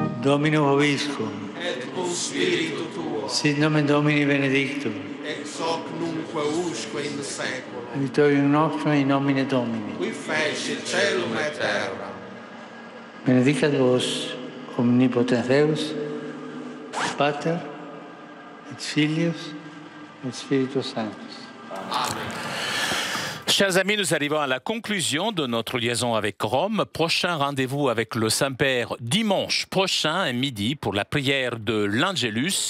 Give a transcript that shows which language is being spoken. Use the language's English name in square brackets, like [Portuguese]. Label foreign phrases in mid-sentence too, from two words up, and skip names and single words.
[Latin] Domino Vobiscum, et cum spiritu tuo, sit nomen Domini benedictum, ex hoc nunque usque in saeculum, aiutorium nostrum in nomine Domini. qui fecit celum et terra. Benedicat vos omnipotens Deus, Pater, et Filius, et Spiritus Sanctus. [French] Chers amis, nous arrivons à la conclusion de notre liaison avec Rome. Prochain rendez-vous avec le Saint-Père dimanche prochain à midi pour la prière de l'Angelus.